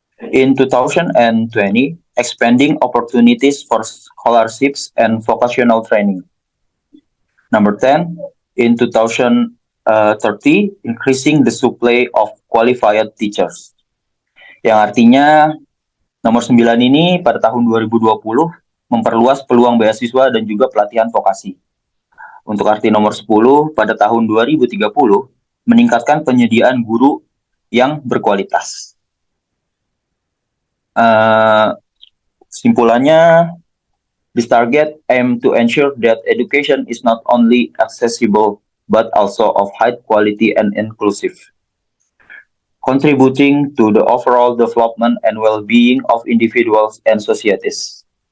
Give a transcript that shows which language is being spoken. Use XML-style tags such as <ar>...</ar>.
<en>In 2020, expanding opportunities for scholarships and vocational training. Number 10, in 2030, increasing the supply of qualified teachers.</en> <id>Yang artinya nomor 9 ini pada tahun 2020 memperluas peluang beasiswa dan juga pelatihan vokasi. Untuk arti nomor 10, pada tahun 2030, meningkatkan penyediaan guru yang berkualitas. Simpulannya,</id> <en>this target aim to ensure that education is not only accessible but also of high quality and inclusive, contributing to the overall development and well-being of individuals and societies.</en>